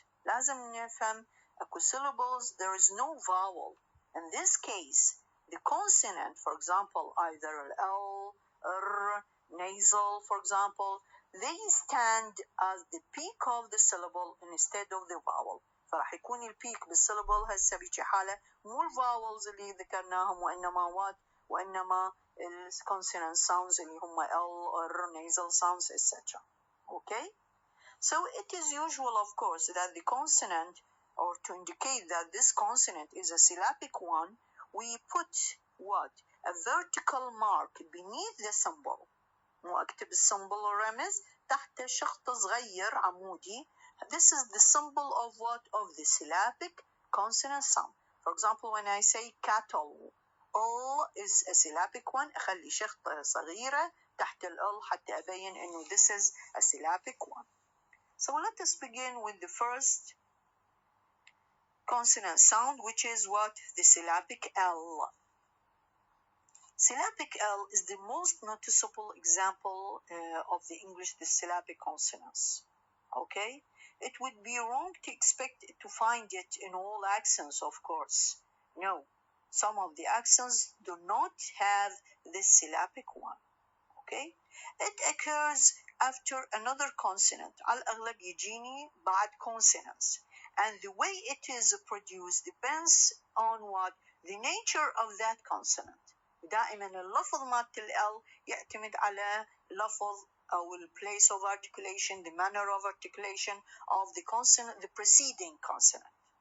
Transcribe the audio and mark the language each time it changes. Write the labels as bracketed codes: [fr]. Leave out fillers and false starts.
[ar] لازم نفهم أكو [en] syllables there is no vowel. In this case, the consonant, for example, either L, R, nasal, for example, they stand as the peak of the syllable instead of the vowel. [ar] فراح يكون البيك بالسيلابل هسه بيجي حالة مو الفاولز اللي ذكرناهم وإنما [en] consonant sounds [ar] اللي هم [en] L or nasal sounds etc. Okay? So it is usual, of course, that the consonant, or to indicate that this consonant is a syllabic one, we put what? A vertical mark beneath the symbol. [ar] مو أكتب السمبل والرمز تحت شخط صغير عمودي. [en] This is the symbol of what? Of the syllabic consonant sound. For example, when I say cattle, all is a syllabic one. [ar] أخلي شخطة صغيرة تحت ال حتى أبين إنه [en] this is a syllabic one. So let us begin with the first consonant sound, which is what? The syllabic L. Syllabic L is the most noticeable example of the English syllabic consonants. Okay? It would be wrong to expect to find it in all accents, of course. No, some of the accents do not have this syllabic one. Okay? It occurs after another consonant. [ar] على الأغلب يجيني بعد consonants. [en] And the way it is produced depends on what? The nature of that consonant. [ar] دائما اللفظ مالت ال يعتمد على لفظ أو [en] place of articulation, the manner of articulation of the consonant, the preceding consonant.